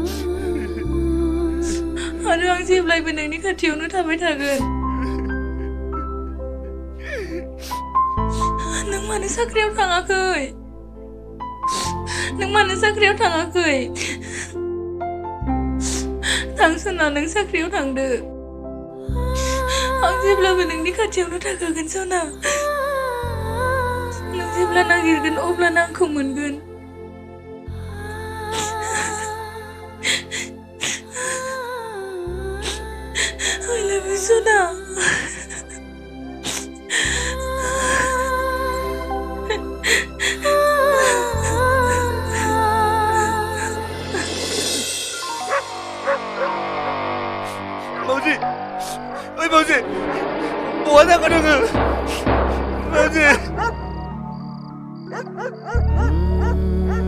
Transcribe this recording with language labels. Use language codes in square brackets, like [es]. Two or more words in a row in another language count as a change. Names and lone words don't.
[brx] आरो आं जेब्लायबो नोंनि खाथियावनो थाबाय थागोन नों मानो साख्रियाव थाङाखै नों मानो साख्रियाव थाङाखै थां सना नों साख्रियाव थांदो आं जेब्लाबो नोंनि खाथियावनो थाखागोन सना नों जेब्ला नागिरगोन अब्लानो आंखौ मोनगोन [en] I love you [brx] सना माउजि ओइ माउजि बहा जाखो नोङो माउजि